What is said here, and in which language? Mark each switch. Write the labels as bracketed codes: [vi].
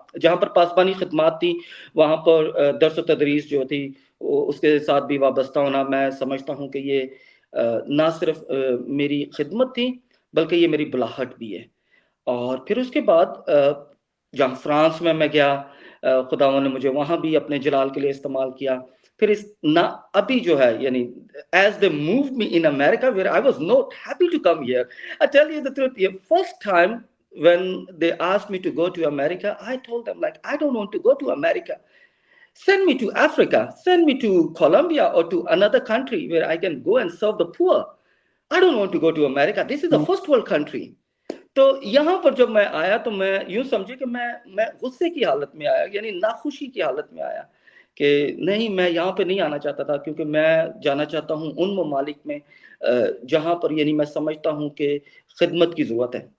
[hi] जहाँ पर पासबानी ख़िदमत थी, वहाँ पर दर्स व तदरीस जो थी उसके साथ भी वाबस्ता होना, मैं समझता हूँ कि ये ना सिर्फ़ मेरी ख़िदमत थी, बल्कि ये मेरी बुलाहट भी है। और फिर उसके बाद जहाँ फ्रांस में मैं गया, खुदावंद ने मुझे वहाँ भी अपने जलाल के लिए इस्तेमाल किया। फिर इस ना अभी जो है यानी [en] As they moved me in America where I was not happy to come here. I tell you the truth, ये first time when they asked me to go to America, I told them like, I don't want to go to America. Send me to Africa, send me to Colombia or to another country where I can go and serve the poor. I don't want to go to America. This is a first world country. [hi] तो यहाँ पर जब मैं आया तो मैं यूँ समझिए कि मैं गुस्से की हालत में आया, यानी नाखुशी की हालत में आया कि नहीं, मैं यहाँ पे नहीं आना चाहता था, क्योंकि मैं जाना चाहता हूँ उन ममालिक में जहाँ पर यानी मैं समझता हूँ कि खिदमत की ज़रूरत है।